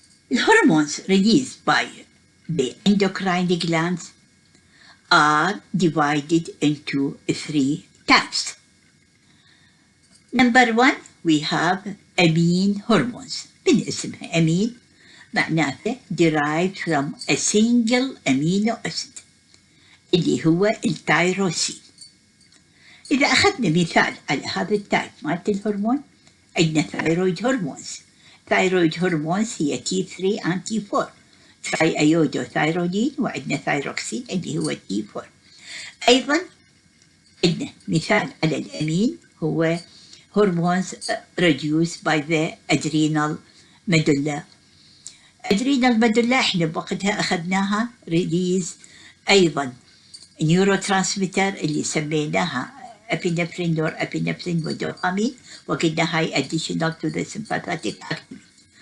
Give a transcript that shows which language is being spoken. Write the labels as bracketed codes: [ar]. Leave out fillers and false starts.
[en] The hormones released by the endocrine glands are divided into three types. Number one, we have amine hormones. [ar] من اسمها [en] amine معناته derived from a single amino acid [ar] اللي هو التيروسين. إذا أخذنا مثال على هذا التايب مالت الهرمون، عندنا ثايرويد هرمونز. [en] Thyroid hormones هي T3 and T4. [ar] تراي أيودو ثايرودين، وعندنا ثايروكسين اللي هو T4. أيضا عندنا مثال على الأمين هو [en] hormones reduced by the adrenal medulla. [ar] adrenal medulla احنا بوقتها أخذناها release أيضا neurotransmitter اللي سميناها epinephrine norepinephrine ودوبامين، وقلنا هاي [en] additional to the sympathetic activity.